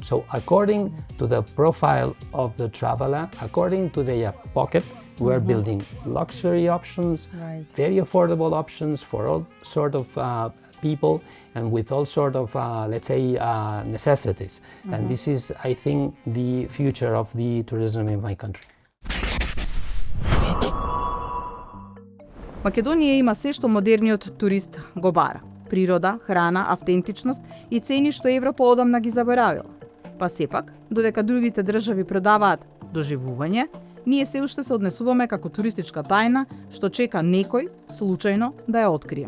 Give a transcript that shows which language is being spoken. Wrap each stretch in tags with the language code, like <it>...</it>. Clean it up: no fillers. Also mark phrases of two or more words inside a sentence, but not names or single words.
<en>So according to the profile of the traveler, according to their pocket, we're building luxury options, very affordable options for all sort of people and with all sort of, let's say, necessities. And this is, I think, the future of the tourism in my country.</en> <mk>Македонија има се што модерниот турист го бара. Природа, храна, автентичност и цени што Европа одамна ги заборавила. Па сепак, додека другите држави продаваат доживување, ние се уште се однесуваме како туристичка тајна што чека некој случајно да ја открие.</mk>